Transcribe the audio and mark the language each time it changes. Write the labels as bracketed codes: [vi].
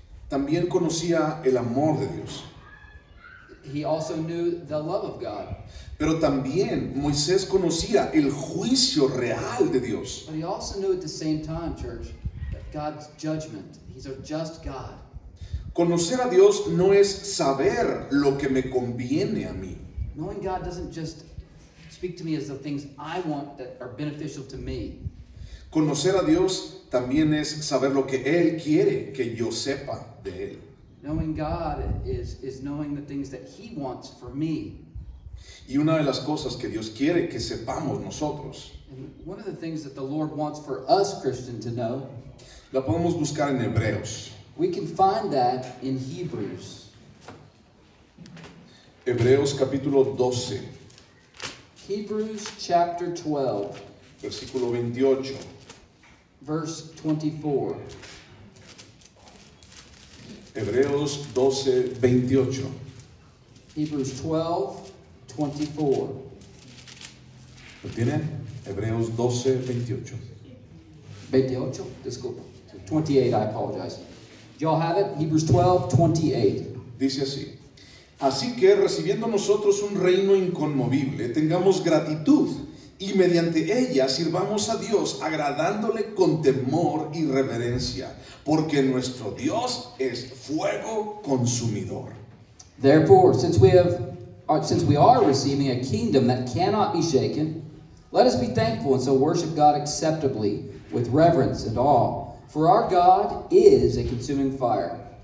[es] También conocía el amor de Dios. [en] He also knew the love of God. [es] Pero también Moisés conocía el juicio real de Dios. [en] But he also knew at the same time, church, that God's judgment. He's a just God. [es] Conocer a Dios no es saber lo que me conviene a mí. [en] Knowing God doesn't just speak to me as the things I want that are beneficial to me. [es] Conocer a Dios también es saber lo que Él quiere que yo sepa de Él. [en] Knowing God is knowing the things that He wants for me. [es] Y una de las cosas que Dios quiere que sepamos nosotros, [en] and one of the things that the Lord wants for us, Christian, to know, [es] la podemos buscar en Hebreos. [en] We can find that in Hebrews. [es] Hebreos capítulo 12. [en] Hebrews chapter 12. [es] Versículo 28. [en] Verse 24. [es] Hebreos 12, 28. [en] Hebrews 12, 24. [es] ¿Lo tienen? Hebreos 12, 28. [en] 28, [es] disculpa. [en] 28, I apologize. Y'all have it? Hebrews 12, 28. [es] Dice así. Así que recibiendo nosotros un reino inconmovible, tengamos gratitud y mediante ella sirvamos a Dios agradándole con temor y reverencia, porque nuestro Dios es fuego consumidor. [en] Therefore, since we are receiving a kingdom that cannot be shaken, let us be thankful and so worship God acceptably with reverence and awe, for our God is a consuming fire.